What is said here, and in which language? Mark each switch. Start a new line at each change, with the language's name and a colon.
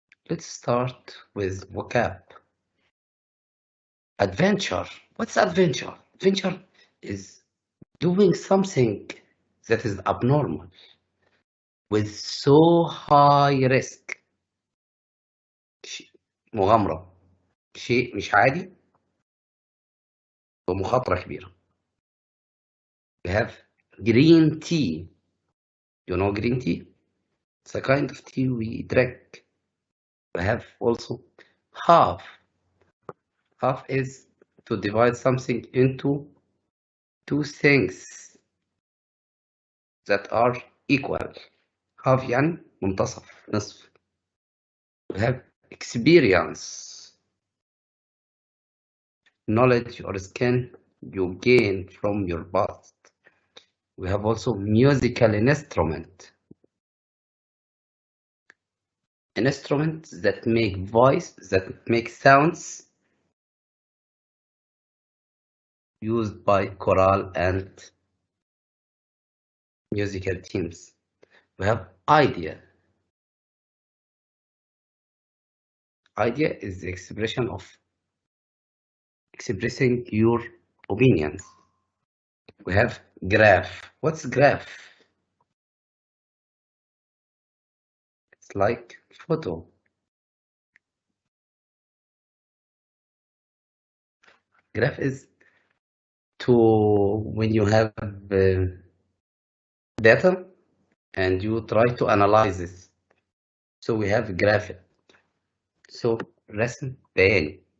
English: Let's start with vocab. Adventure. What's adventure? Adventure is doing something that is abnormal with so high risk.
Arabic: مغامرة. شيء مش عادي ومخاطرة كبيرة.
English: We have green tea. You know green tea? It's a kind of tea we drink. We have also half. Half is to divide something into two things that are equal.
Arabic: Half يعني منتصف نصف.
English: We have experience. Knowledge or skill you gain from your past. We have also musical instrument. Instruments that make voice, that make sounds used by choral and musical teams. We have idea. Idea is the expression of expressing your opinions. We have graph. What's graph? It's like photo. Graph is when you have data and you try to analyze it. So we have graphic.
Arabic: So رسم بياني.